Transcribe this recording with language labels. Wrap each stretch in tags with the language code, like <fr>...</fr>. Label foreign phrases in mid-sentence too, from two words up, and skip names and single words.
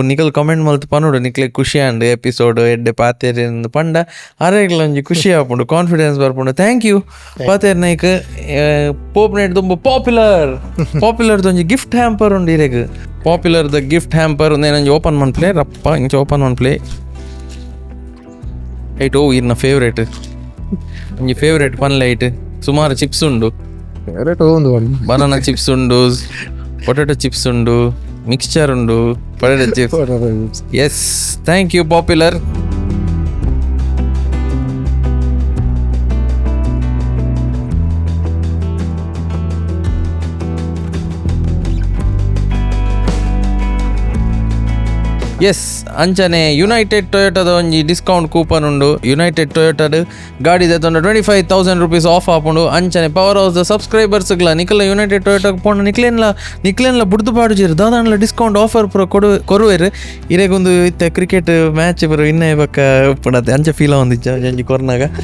<tcy>ನಿಕಲ್ ಕಾಮೆಂಟ್ ಮಲ್ತು ಪನ್ನುಡು ನಿಕ್ಲೆ ಖುಷಿ ಅಂಡು ಎಪಿಸೋಡ್ ಎಡ್ಡೆ ಪಾತೇರಿ ಪಂಡ ಅರೆಗ್ಲ ಒಂಜಿ ಖುಷಿ ಆಪುಂಡು ಕಾನ್ಫಿಡೆನ್ಸ್ ಬರ್ಪುಂಡು</tcy> <en>thank you</en> <tcy>ಪಾತೇರ್ ನೈಕ್ ಪೋಪ್ನೆಟ್ ತುಂಬ ಪಾಪ್ಯುಲರ್ ಒಂಜಿ</tcy> <en>gift hamper</en> <tcy>ಉಂಡು ಇರೆಗ್ ಪಾಪ್ಯುಲರ್ ದ</tcy> <en>gift hamper</en> <tcy>ಒಂದೇನಂಜಿ ಓಪನ್ ಮನ್ಪ್ಲೆ ರಪ್ಪ ಇಂಚ ಓಪನ್ ಮನ್ಪ್ಲೆ ಐಟ್ ಓ ಇರ್ನ ಫೇವ್ರೇಟ್ ಒಂಜಿ ಫೇವ್ರೇಟ್ ಪನ್ಲೆ ಐಟ್ ಸುಮಾರು ಚಿಪ್ಸ್ ಉಂಡು. ಫೇವ್ರೇಟ್ ಒಂದು</tcy> <en>banana chips ಉಂಡು, potato chips ಉಂಡು, ಮಿಕ್ಸ್ಚರ್ ಉಂಡು, potato chips. yes, thank you Popular. ಎಸ್,</en> <tcy>ಅಂಚನೆ ಯುನೈಟೆಡ್ ಟೊಯೋಟದ ಒಂಜಿ</tcy> <en>discount coupon</en> <tcy>ಉಂಡು. ಯುನೈಟೆಡ್ ಟೊಯೋಟಡ್ ಗಾಡಿ ದೆತ್ತೊಂಡ 25,000</tcy> <en>rupees off</en> <tcy>ಆಪುಂಡು. ಅಂಚನೆ ಪವರ್ ಹೌಸ್ ದ ಸಬ್ಸ್ಕ್ರೈಬರ್ಸ್ಗಳ ನಿಖಲ ಯುನೈಟೆಡ್ ಟೊಯೋಟಕ್ಕೆ ಪೋಂಡ ನಿಕ್ಲೆನ್ಲ ಬುಡ್ದು ಪಾಡುಜೇರು ದಾದಾಂಡ್ಲ</tcy> <en>discount offer</en> <tcy>ಪೂರ ಕೊರುವೆರು. ಇರೆಗೊಂದು ಇತ್ತೆ</tcy> <en>cricket match</en> <tcy>ಪೂರ ಇನ್ನೇ ಬಕ್ಕ ಉಪ್ಪುಂಡತ್ತೆ ಅಂಚೆ ಫೀಲ ಹೊಂದಿಜ್ಜ ಒಂಜಿ ಕೊರ್ನಾಗ.</tcy>